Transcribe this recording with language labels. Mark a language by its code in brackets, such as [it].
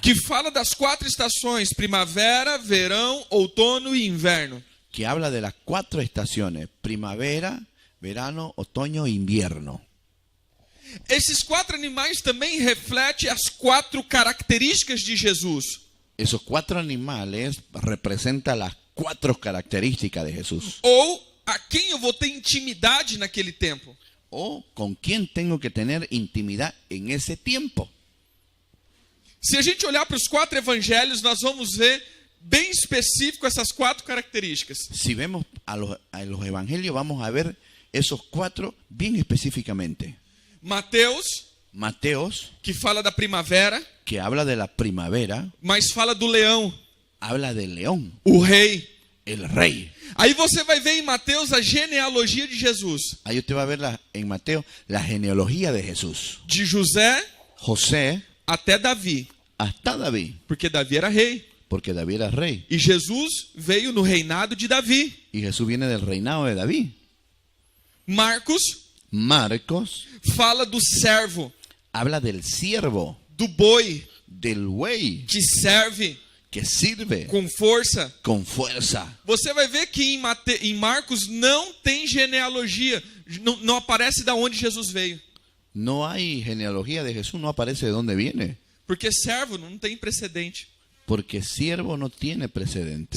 [pt] Que fala das 4 estações: primavera, verão, outono e inverno. [es] Que habla de las 4 estaciones: primavera, verano, otoño e invierno. [pt] Esses 4 animais também refletem as 4 características de Jesus. [es] Esos 4 animales representan las 4 características de Jesús. [pt] Ou a quem eu vou ter intimidade naquele tempo. [es] O con quién tengo que tener intimidad en ese tiempo. [pt] Se a gente olhar para os 4 evangelhos, nós vamos ver bem específico essas 4 características. [es] Si vemos a los evangelios, vamos a ver esos 4 bien específicamente. [pt] Mateos, que fala da primavera, [es] que habla de la primavera, [pt] mas fala do leão, [es] habla del león, [pt] o rei. [es] el rey. [pt] Aí você vai ver em Mateus a genealogia de Jesus. [es] Ahí usted va a ver en Mateo la genealogía de Jesús. [pt] De José [es] José [pt] até Davi, [es] hasta David, [pt] porque Davi era rei. [es] porque David era rey. [pt] E Jesus veio no reinado de Davi. [es] Y Jesús viene del reinado de David. Marcos [pt] fala do servo, [es] habla del siervo, [pt] do boi, [es] del buey, [pt] que serve [es] que sirve [pt] com força. [es] con fuerza. [pt] Você vai ver que em Marcos não tem genealogia, não aparece de onde Jesus veio. [es] No hay genealogía de Jesús, no aparece de dónde viene. [pt] Porque servo não tem precedente. [es] Porque siervo no tiene precedente.